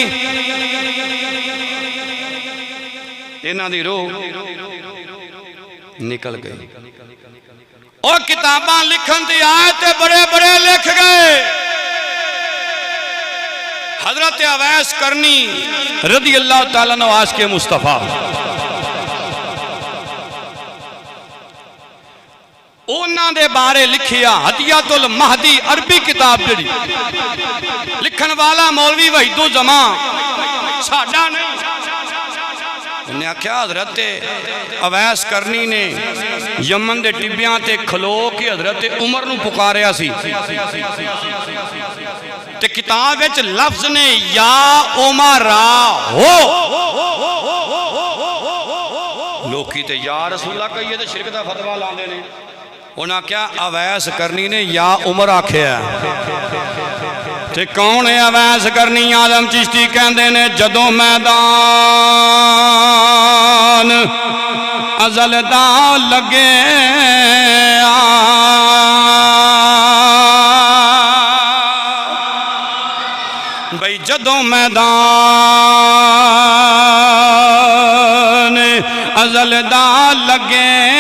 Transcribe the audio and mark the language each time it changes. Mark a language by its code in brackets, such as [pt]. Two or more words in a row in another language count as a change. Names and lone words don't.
[pa] انہاں دی روح نکل گئی اور کتاباں لکھن دی آئے تے بڑے بڑے لکھ گئے حضرت اویس قرنی رضی اللہ تعالیٰ عنہ عاشقِ مصطفیٰ انہاں دے بارے لکھیا ہدیۃ المہدی عربی کتاب جیڑی لکھن والا مولوی وحید الزمان ساڈا نہیں انہیں آکھیا حضرت اویس کرنی نے یمن دے ٹبیاں تے کھلو کی حضرت عمر نو پکاریا سی تے کتاب وچ لفظ نے یا عمرہ ہو لوکی تے یا رسول اللہ کہیے تے شرک دا فتویٰ لاندے نے انہاں کیا اویس کرنی نے یا عمر آکھیا تے کون ہے اویس کرنی آدم چشتی کہندے نے جدوں میدان ازل دا لگے بھئی جدوں میدان ازل دا لگے